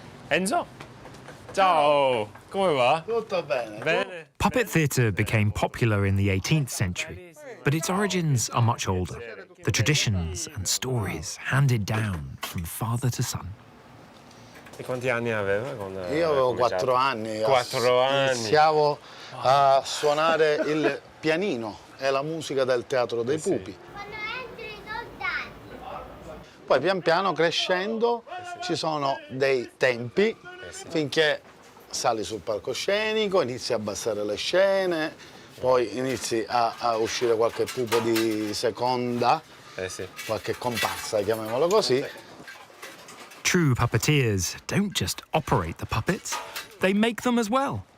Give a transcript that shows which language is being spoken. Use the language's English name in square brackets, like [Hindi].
[Italian] Enzo? Ciao! Come va? Tutto bene. Bene. [English] Puppet theatre became popular in the 18th century, but its origins are much older. The traditions and stories handed down from father to son. [Italian] E quanti anni aveva? Io avevo 4 anni. 4 anni. Iniziavo a suonare il pianino e la musica del teatro dei pupi. Quando entrano i soldati. Poi pian piano crescendo ci sono dei tempi finché sali sul palcoscenico, inizi a abbassare le scene, poi inizi a uscire qualche pupo di seconda, qualche comparsa, chiamiamolo così. [English] True puppeteers don't just operate the puppets, they make them as well.